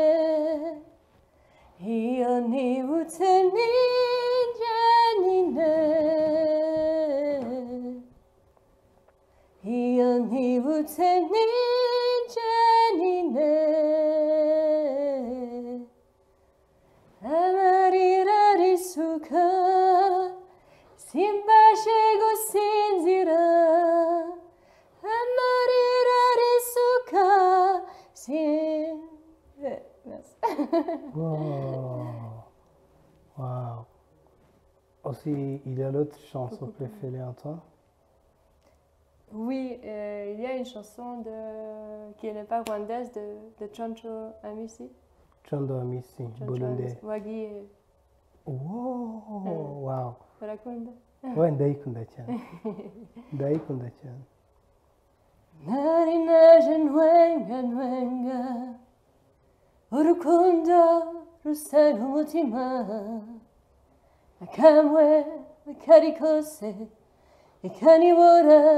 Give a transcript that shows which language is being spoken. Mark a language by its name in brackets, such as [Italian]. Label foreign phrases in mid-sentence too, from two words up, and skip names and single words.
[Kinyarwanda] iyo nibutse ninjye nyine iyo nibutse ninjye nyine amarira arisuka simbashe gusinzira amarira arisuka Wow. [French] Aussi, il y a l'autre chanson préférée en toi? Oui, il y a une chanson qui n'est pas rwandaise de Choncho Amisi. Chondo Amisi, Burundais. Wagi. Wow. [Kinyarwanda] Urakunda? Ouais, ndayikunda cyane. Ndayikunda cyane. nari naje ntwenga urukundo rusara umutima akamwe kari kose ikanibora